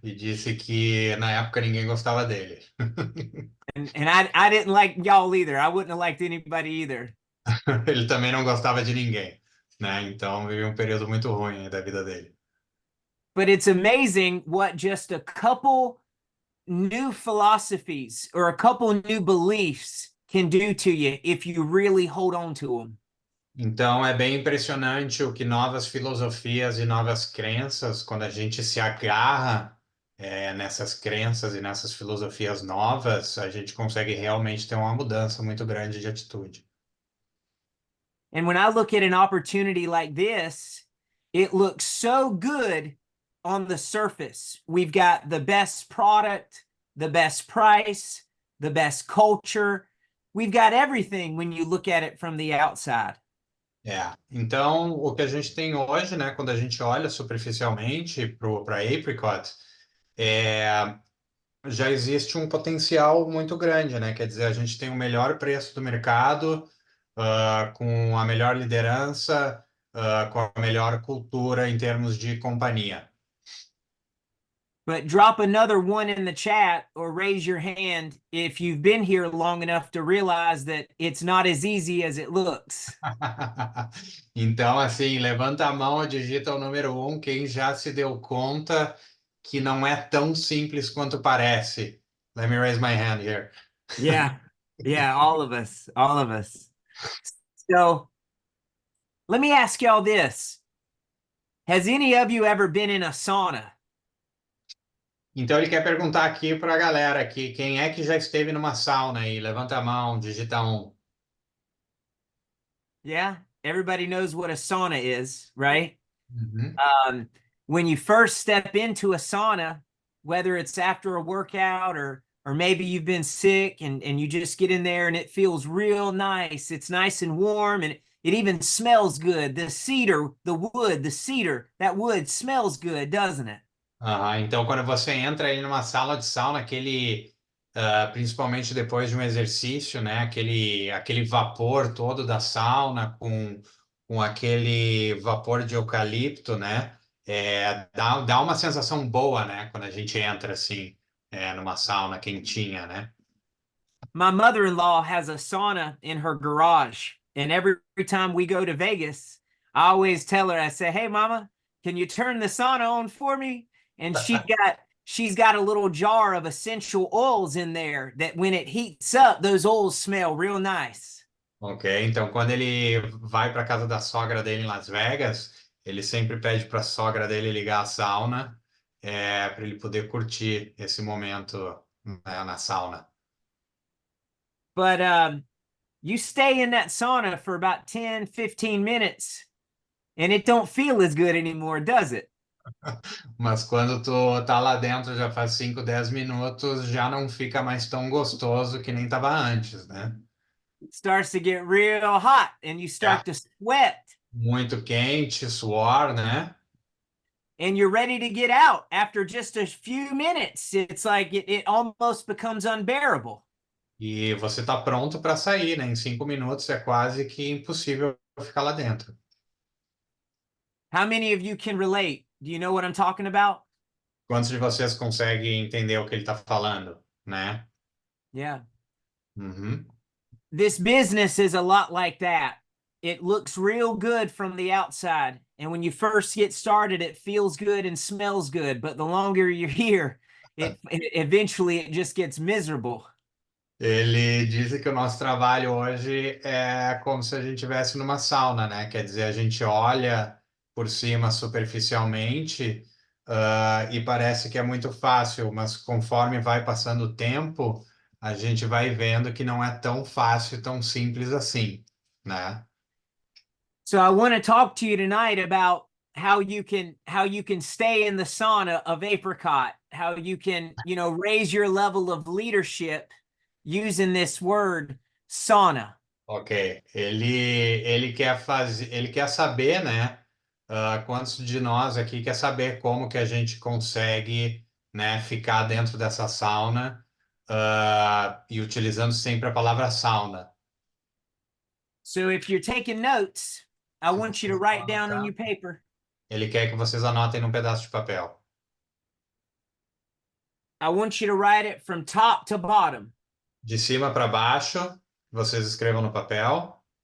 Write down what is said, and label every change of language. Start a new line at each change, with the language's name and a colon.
Portuguese: E disse que na época ninguém gostava dele.
English: And I didn't like y'all either. I wouldn't have liked anybody either.
Portuguese: Ele também não gostava de ninguém, né? Então viveu um período muito ruim aí da vida dele.
English: But it's amazing what just a couple new philosophies or a couple new beliefs can do to you if you really hold on to them.
Portuguese: Então é bem impressionante o que novas filosofias e novas crenças, quando a gente se agarra nessas crenças e nessas filosofias novas, a gente consegue realmente ter uma mudança muito grande de atitude.
English: And when I look at an opportunity like this, it looks so good on the surface. We've got the best product, the best price, the best culture. We've got everything when you look at it from the outside.
Portuguese: Então o que a gente tem hoje, né, quando a gente olha superficialmente para Apricot, já existe um potencial muito grande, né? Quer dizer, a gente tem o melhor preço do mercado, com a melhor liderança, com a melhor cultura em termos de companhia.
English: But drop another one in the chat or raise your hand if you've been here long enough to realize that it's not as easy as it looks.
Portuguese: Então, assim, levanta a mão, digita o número 1, quem já se deu conta que não é tão simples quanto parece.
English: Let me raise my hand here. Yeah. Yeah, all of us. All of us. So let me ask y'all this. Has any of you ever been in a sauna?
Portuguese: Então, ele quer perguntar aqui para a galera aqui, quem é que já esteve numa sauna aí? Levanta a mão, digita 1.
English: Yeah, everybody knows what a sauna is, right? Uhum. When you first step into a sauna, whether it's after a workout or maybe you've been sick and you just get in there and it feels real nice. It's nice and warm and it even smells good. The cedar, the wood, the cedar, that wood smells good, doesn't it?
Portuguese: Então, quando você entra aí numa sala de sauna, principalmente depois de um exercício, né? Aquele vapor todo da sauna com aquele vapor de eucalipto, né? Dá uma sensação boa, né? Quando a gente entra assim, numa sauna quentinha, né?
English: My mother-in-law has a sauna in her garage, and every time we go to Vegas, I always tell her, I say, "Hey, Mama, can you turn the sauna on for me?" And she's got a little jar of essential oils in there that when it heats up, those oils smell real nice.
Portuguese: Ok, então quando ele vai para casa da sogra dele em Las Vegas, ele sempre pede para a sogra dele ligar a sauna, para ele poder curtir esse momento, né, na sauna.
English: But you stay in that sauna for about 10, 15 minutes, and it don't feel as good anymore, does it?
Portuguese: Mas quando tu tá lá dentro já faz 5, 10 minutos, já não fica mais tão gostoso que nem tava antes, né?
English: It starts to get real hot, and you
Portuguese: É,
English: start to sweat.
Portuguese: muito quente, suor, né?
English: And you're ready to get out after just a few minutes. It's like it almost becomes unbearable.
Portuguese: E você tá pronto para sair, né? Em 5 minutos é quase que impossível ficar lá dentro.
English: How many of you can relate? Do you know what I'm talking about?
Portuguese: Quantos de vocês conseguem entender o que ele tá falando, né? Yeah. Uhum.
English: This business is a lot like that. It looks real good from the outside. And when you first get started, it feels good and smells good. But the longer you're here, eventually it just gets miserable.
Portuguese: Ele disse que o nosso trabalho hoje é como se a gente estivesse numa sauna, né? Quer dizer, a gente olha por cima superficialmente, e parece que é muito fácil, mas conforme vai passando o tempo, a gente vai vendo que não é tão fácil, tão simples assim, né?
English: So I want to talk to you tonight about how you can stay in the sauna of apricot, how you can, raise your level of leadership using this word sauna.
Portuguese: Ok, ele quer saber, né? Quantos de nós aqui quer saber como que a gente consegue, né, ficar dentro dessa sauna, e utilizando sempre a palavra sauna.
English: So if you're taking notes, I
Portuguese: Se
English: want you to
Portuguese: vocês
English: write
Portuguese: vão
English: down on
Portuguese: anotar,
English: your paper.
Portuguese: ele quer que vocês anotem num pedaço de papel. I want you to write it from top to bottom. De cima para baixo, vocês escrevam no papel.